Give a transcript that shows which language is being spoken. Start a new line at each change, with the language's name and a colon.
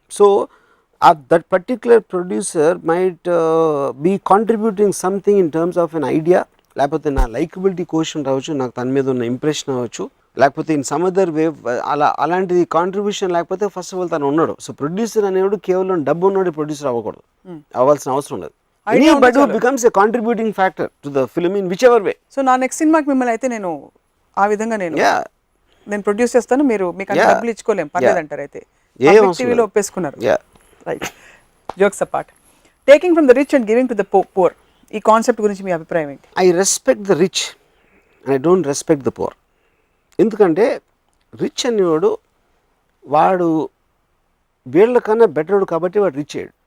English: so that particular producer might be contributing something in terms of an idea,
Telugu: లేకపోతే నా likeability question రావచ్చు, నాకు తన మీద ఉన్న ఇంప్రెషన్ అవ్వచ్చు, లేకపోతే ఇన్ సమ్ అదర్ వే అలాంటిది కాంట్రిబ్యూషన్ లేకపోతే ఫస్ట్ ఆఫ్ ఆల్ తను ఉన్నాడు. సో ప్రొడ్యూసర్ అనేవాడు కేవలం డబ్బు ఉన్నవాడు ప్రొడ్యూసర్ అవ్వకూడదు, అవ్వాల్సిన అవసరం లేదు.
English: Anybody becomes a contributing factor to the film in whichever way.
Telugu: So నా నెక్స్ట్ సినిమాకి మిమ్మల్ని అయితే నేను ఆ విధంగా నేను ప్రొడ్యూస్ చేస్తాను, మీరు మీకు అంత డబ్బులు ఇచ్చుకోలేం పర్లేదు అంటారు. అయితే టీవీలో ఒప్పేసుకున్నారు. Right,
English: jokes apart, taking from the rich and giving to the poor,
Telugu: ఈ కాన్సెప్ట్ గురించి మీ అభిప్రాయం ఏంటి?
English: I respect the rich and I don't respect the poor.
Telugu: ఎందుకంటే రిచ్ అనేవాడు వాడు వీళ్ళకన్నా బెటర్డు కాబట్టి వాడు రిచ్ అయ్యాడు.